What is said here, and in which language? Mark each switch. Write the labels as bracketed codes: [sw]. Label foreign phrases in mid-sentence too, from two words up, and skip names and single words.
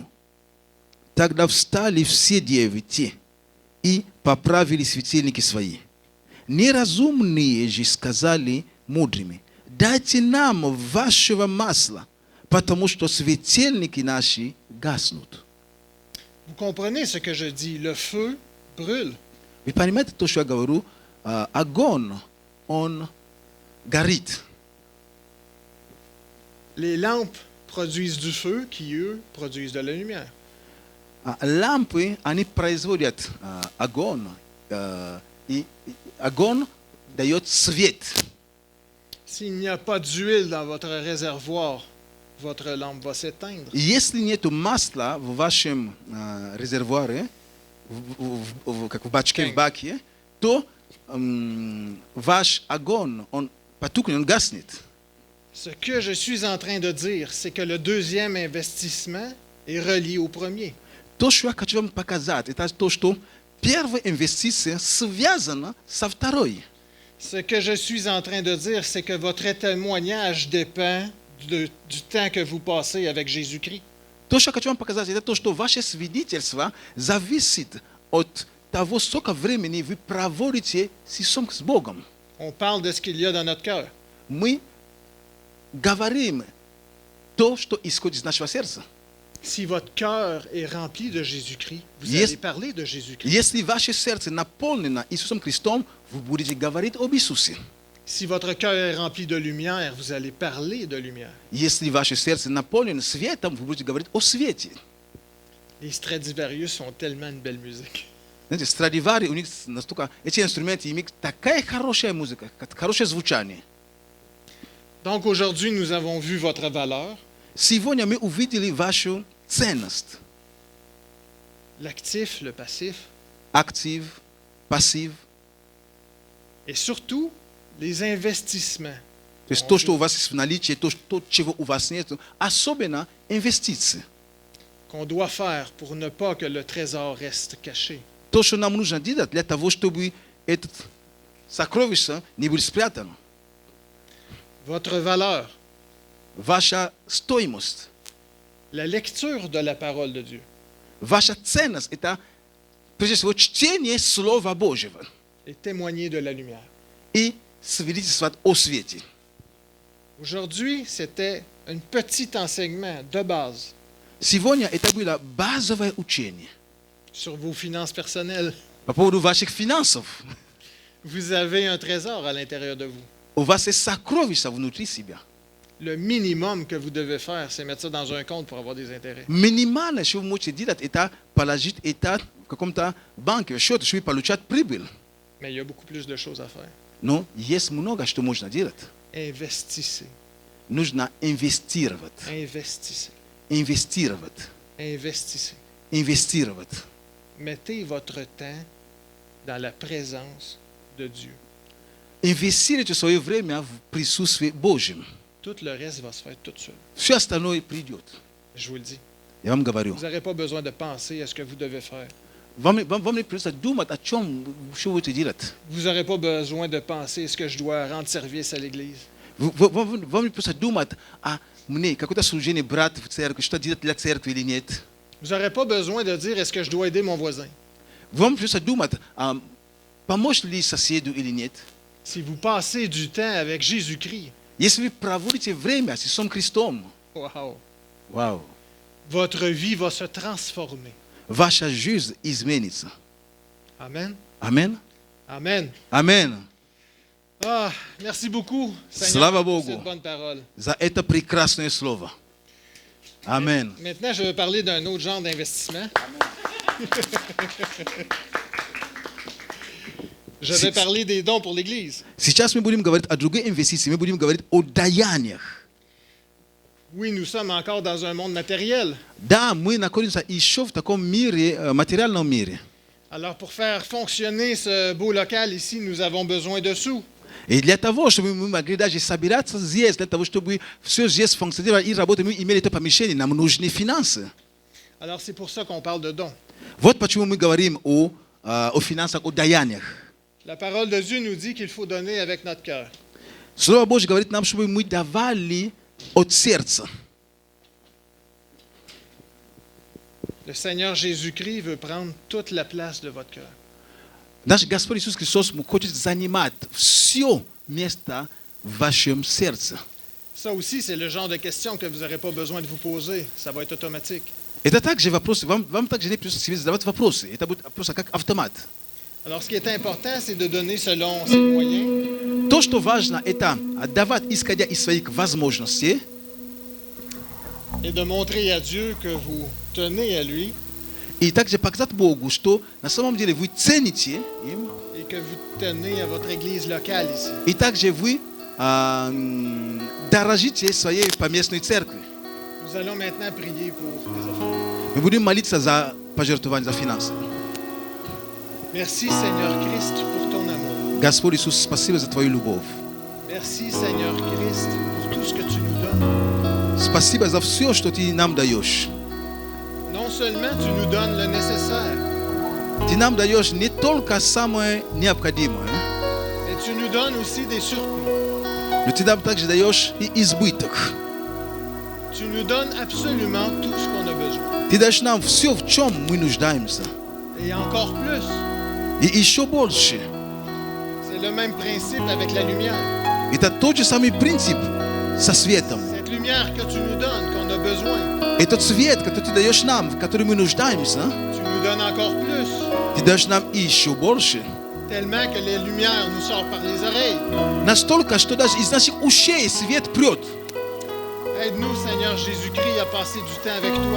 [ru] Тогда встали все девы те и поправили светильники свои. Неразумные же сказали мудрыми, дайте нам вашего масла, потому что светильники наши гаснут. [fr] Vous comprenez ce que je dis? Le feu brûle. [ru] Вы понимаете то, что я говорю? Огонь, он горит. [fr] Les lampes produisent du feu qui, eux, produisent de la lumière. [ru] Лампы, они производят огонь, и огонь дает свет. [fr] S'il n'y a pas d'huile dans votre réservoir, votre lampe va s'éteindre. [ru] Если нет масла в вашем резервуаре, как в бачке, в баке, то ваш огонь, он потухнет, он гаснет. [fr] Ce que je suis en train de dire, c'est que le deuxième investissement est relié au premier. [ru] То, что я хочу вам показать, это то, что первая инвестиция связана со второй. [fr] Ce que je suis en train de dire, c'est que votre témoignage dépend du temps que vous passez avec Jésus-Christ. [ru] То, что я хочу вам показать, это то, что ваше свидетельство зависит от того, сколько времени вы проводите с Богом. [fr] On parle de ce qu'il y a dans notre cœur. [ru] Мы говорим то, что исходит из нашего сердца. [fr] Si votre cœur est rempli de Jésus-Christ, vous Yes. allez parler de Jésus-Christ. [ru] Если ваше сердце наполнено Иисусом Христом, вы будете говорить об Иисусе. [fr] Si votre cœur est rempli de lumière, vous allez parler de lumière. [ru] Если ваше сердце наполнено светом, вы будете говорить о свете. [fr] Les Stradivarius ont tellement une belle musique. [ru] Знаете, Страдивари, у них настолько, эти инструменты имеют такая хорошая музыка, хорошее звучание. [fr] Donc aujourd'hui, nous avons vu votre valeur, [ru] Сегодня мы увидели вашу ценность. [fr] l'actif, le passif, [ru] Актив, пассив. [fr] et surtout les investissements. [ru] То есть то, что у вас есть в наличии, то, чего у вас нет, особенно инвестиции. [fr] Qu'on doit faire pour ne pas que le trésor reste caché. [ru] То, что нам нужно делать для того, чтобы это сокровище не было спрятано. [fr] Votre valeur, [ru] Ваша стоимость, [fr] la lecture de la parole de Dieu [ru] ваша ценность – это, прежде всего, чтение Слова Божьего [fr] et témoigner de la lumière. [ru] и свидетельствовать о свете. [fr] Aujourd'hui, c'était un petit enseignement de base [ru] Сегодня это было базовое учение [fr] sur vos finances personnelles. [ru] по поводу ваших финансов. [fr] Vous avez un trésor à l'intérieur de vous. [ru] У вас есть сокровища внутри себя. [fr] Le minimum que vous devez faire, c'est mettre ça dans un compte pour avoir des intérêts. [ru] Минимально, что вы можете делать, это положить это в каком-то банке, счет, чтобы получать прибыль. [fr] Mais il y a beaucoup plus de choses à faire. [ru] Но есть много, что можно делать. [fr] Investissez, [ru] Нужно инвестировать, [fr] investissez, [ru] инвестировать, [fr] investissez. [ru] инвестировать. [fr] Mettez votre temps dans la présence de Dieu. [ru] Инвестируйте свое время в присутствии Божьем. [fr] Tout le reste va se faire tout seul. [ru] Все остальное придет. [fr] Je vous le dis. [ru] Я вам говорю. [fr] Vous n'aurez pas besoin de penser à ce que vous devez faire. [ru] Вам не придется думать о чем, что вы будете делать. [fr] Vous n'aurez pas besoin de penser est-ce que je dois rendre service à l'Église. [ru] Вам не придется думать о мне, какое-то служение брат в церкви, что делать для церкви или нет. [fr] Vous n'aurez pas besoin de dire est-ce que je dois aider mon voisin. [ru] Вам придется думать, помочь ли соседу или нет. [fr] Si vous passez du temps avec Jésus-Christ, [ru] Если вы проводите время с Иисусом Христом, [fr] wow, [ru] вау, [fr] votre vie va se transformer. [ru] ваша жизнь изменится. [fr] Amen. [ru] Аминь. [fr] Amen. [ru] Аминь. [fr] Ah, merci beaucoup, [ru] Слава [fr] Seigneur, pour [ru] Богу. [fr] cette bonne parole. [ru] За это прекрасное слово. Аминь. [fr] Maintenant, je vais parler d'un autre genre d'investissement. Je vais parler des dons pour l'Église. [ru] Сейчас мы будем говорить о другой инвестиции, мы будем говорить о даяниях. [fr] Oui, nous sommes encore dans un monde matériel. [ru] Да, мы находимся еще в таком мире, материальном мире. [fr] Alors, pour faire fonctionner ce beau local ici, nous avons besoin de sous. [ru] И для того, чтобы мы могли даже собираться здесь, для того, чтобы все здесь функционировало и работать, мы имели это помещение, нам нужны финансы. [fr] Alors, c'est pour ça qu'on parle de dons. [ru] Вот почему мы говорим о финансах, о даяниях. [fr] La parole de Dieu nous dit qu'il faut donner avec notre cœur. [ru] Слово Божье говорит нам, чтобы мы давали от сердца. [fr] Le Seigneur Jésus-Christ veut prendre toute la place de votre cœur. [ru] Наш Господь Иисус Христос хочет занимать все место в вашем сердце. [fr] Ça aussi, c'est le genre de questions que vous n'aurez pas besoin de vous poser. Ça va être automatique. [ru] Это также вопросы, вам также не придется себе задавать вопросы. Это будет просто как автомат. [fr] Alors, ce qui est important, c'est de donner selon ses moyens, [ru] То, что важно, это отдавать, исходя из своих возможностей, [fr] et de montrer à Dieu que vous tenez à lui [ru] и также показать Богу, что на самом деле вы цените им, [fr] et que vous tenez à votre église locale ici. [ru] и также вы дорожите своей поместной церкви. [fr] Nous allons maintenant prier pour les offrandes. [ru] Мы будем молиться за пожертвование, за финансы. [fr] Merci, Seigneur Christ, pour ton amour. [ru] Господь Иисус, спасибо за Твою любовь. [fr] Merci, Seigneur Christ, pour tout ce que tu nous donnes. [ru] Спасибо за все, что Ты нам даешь. [fr] Non seulement tu nous donnes le nécessaire, [ru] Ты нам даешь не только самое необходимое, [fr] mais tu nous donnes aussi des surplus. [ru] но Ты нам также даешь и избыток. [fr] Tu nous donnes absolument tout ce qu'on a besoin. [ru] Ты даешь нам все, в чем мы нуждаемся. [fr] Et encore plus. [ru] И еще больше. [fr] C'est le même principe avec la lumière. [ru] Это тот же самый принцип со светом. [fr] Cette lumière que tu nous donnes, qu'on a besoin, [ru] Этот свет, который ты даешь нам, в который мы нуждаемся, [fr] tu nous donnes encore plus. [ru] ты даешь нам еще больше. [fr] Tellement que les lumières nous sortent par les oreilles. [ru] Настолько, что даже из наших ушей свет прет. [fr] Aide-nous, Seigneur Jésus-Christ, à passer du temps avec toi,